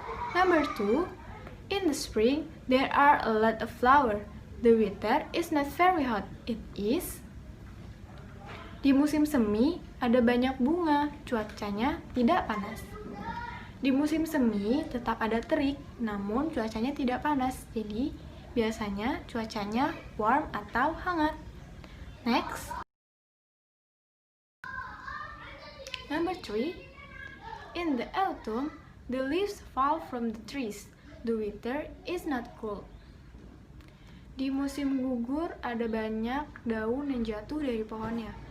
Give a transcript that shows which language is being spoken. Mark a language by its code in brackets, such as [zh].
[en] Number 2, in the spring there are a lot of flowers. The weather is not very hot. It is [id] di musim semi ada banyak bunga, cuacanya tidak panas. Di musim semi tetap ada terik, namun cuacanya tidak panas. Jadi biasanya cuacanya warm atau hangat. Next. [en] Number 3. In the autumn, the leaves fall from the trees. The weather is not cold. [id] Di musim gugur ada banyak daun yang jatuh dari pohonnya.